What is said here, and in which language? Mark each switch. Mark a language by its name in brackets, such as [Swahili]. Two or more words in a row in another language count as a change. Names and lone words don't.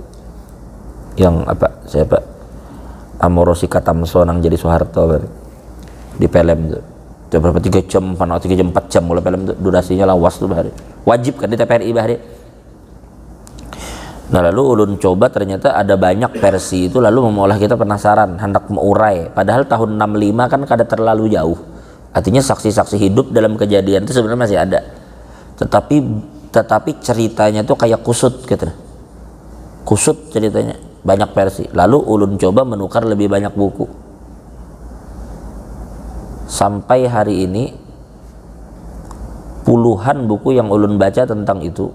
[Banjar] Yang apa siapa Amorosi Katamso nang jadi Soeharto di film itu. Coba berapa 3 jam, 3 jam 4 jam mulai film itu durasinya lawas tuh bahari. Wajib kan di TVRI bahari. Nah lalu ulun coba ternyata ada banyak versi itu, lalu mengolah kita penasaran, hendak mengurai. [Indonesian] Padahal tahun 65 kan kada terlalu jauh. Artinya saksi-saksi hidup dalam kejadian itu sebenarnya masih ada. Tetapi ceritanya tuh kayak kusut gitu. [Banjar] Kusut ceritanya, banyak versi. Lalu ulun coba menukar lebih banyak buku. Sampai hari ini puluhan buku yang ulun baca tentang itu.